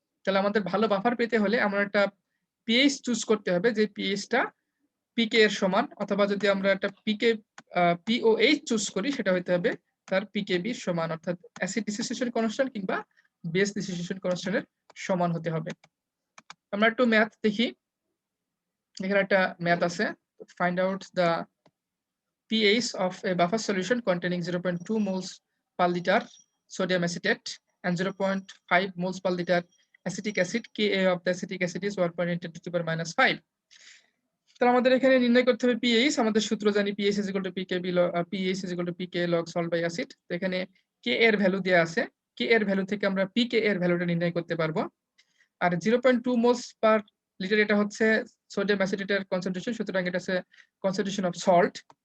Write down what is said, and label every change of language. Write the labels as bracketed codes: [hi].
[bn] তাহলে আমাদের ভালো বাফার পেতে হলে আমরা একটা পিএইচ চুজ করতে হবে যে পিএইচটা পিকে এর সমান, অথবা যদি আমরা একটা পিওএইচ চুজ করি সেটা হইতে হবে তার পিকেবি সমান, অর্থাৎ অ্যাসিড ডিসোসিয়েশন কনস্ট্যান্ট কিংবা বেস ডিসোসিয়েশন কনস্ট্যান্টের সমান হতে হবে। আমরা একটু ম্যাথ দেখি। এখানে একটা ম্যাথ আছে, [en] Find out the pH of a buffer solution containing 0.2 moles per liter sodium acetate and 0.5 moles per liter acetic acid. Ka of the acetic acid is 1.8 × 10⁻⁵। [bn] তাহলে আমাদের এখানে নির্ণয় করতে হবে পিএইচ। আমাদের সূত্র জানি [en] PH is equal to pKb pH is equal to pK log salt by acid. [bn] তো এখানে কে এর ভ্যালু দেয়া আছে, কে এর ভ্যালু থেকে আমরা পিকে এর ভ্যালুটা নির্ণয় করতে পারবো। আর 0.2 মোলস পার লিটার এটা হচ্ছে সোডিয়াম অ্যাসিটেটের কনসেন্ট্রেশন, সুতরাং এটা হচ্ছে কনসেন্ট্রেশন অফ সল্ট।